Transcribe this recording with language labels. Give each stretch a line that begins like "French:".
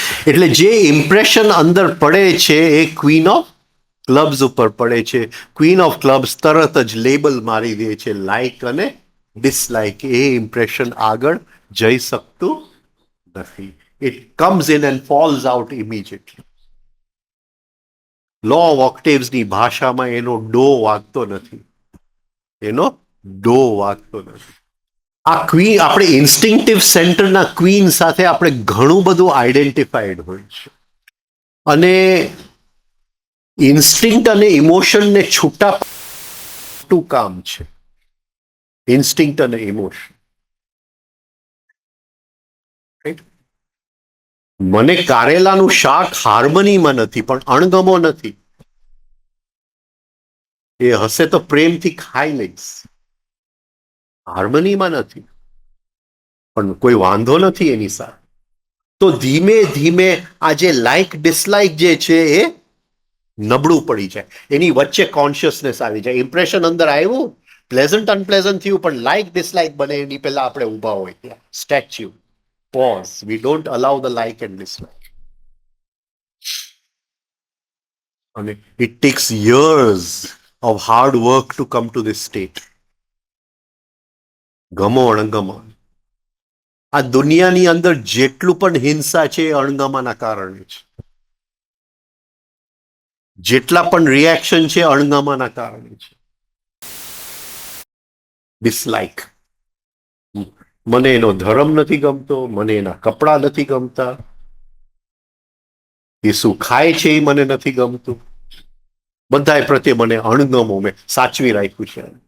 Gujarati: એટલે જે ઇમ્પ્રેશન અંદર પડે છે એ ક્વીન ઓફ ક્લબ્સ ઉપર પડે છે. ક્વીન ઓફ ક્લબ્સ તરત જ લેબલ મારી દે છે લાઈક અને ડિસલાઈક. એ ઇમ્પ્રેશન આગળ જઈ શકતું નથી.
English: It comes in and falls out immediately.
Gujarati: Law of ઓક્ટેવ્સની ભાષામાં એનો ડો વાગતો નથી, એનો ડો વાગતો નથી. આ ક્વીન, આપણે ઇન્સ્ટિંક્ટિવ સેન્ટરના ક્વીન સાથે આપણે ઘણું બધું આઈડેન્ટિફાઈડ હોય છે અને ઇન્સ્ટિંક્ટ અને ઇમોશનને છૂટા કામ છે. ઇન્સ્ટિંક્ટ અને ઇમોશન, મને કારેલાનું શાક હાર્મનીમાં નથી, પણ અણગમો નથી. એ હશે તો પ્રેમથી ખાઈ લઈશ. હાર્મનીમાં નથી, પણ કોઈ વાંધો નથી એની સાથે. તો ધીમે ધીમે આ જે લાઈક ડિસલાઈક જે છે એ નબળું પડી જાય. એની વચ્ચે કોન્શિયસનેસ આવી જાય. ઇમ્પ્રેશન અંદર આવ્યું, પ્લેઝન્ટ અનપ્લેઝન્ટ થયું, પણ લાઈક ડિસલાઈક બને એની પહેલા આપણે ઊભા હોય ત્યાં statue.
English: Pause. We don't allow the like and dislike. And it takes years of hard work to come to this state.
Gujarati: ગમો અણગમો. આ દુનિયાની અંદર જેટલું પણ હિંસા છે એ અણગમાના કારણે છે. જેટલા પણ રિએક્શન છે અણગમાના કારણે છે. ડિસલાઇક, મને એનો ધર્મ નથી ગમતો, મને એના કપડા નથી ગમતા, એ શું ખાય છે એ મને નથી ગમતું, બધા પ્રત્યે મને અણગમો મેં સાચવી રાખ્યું છે.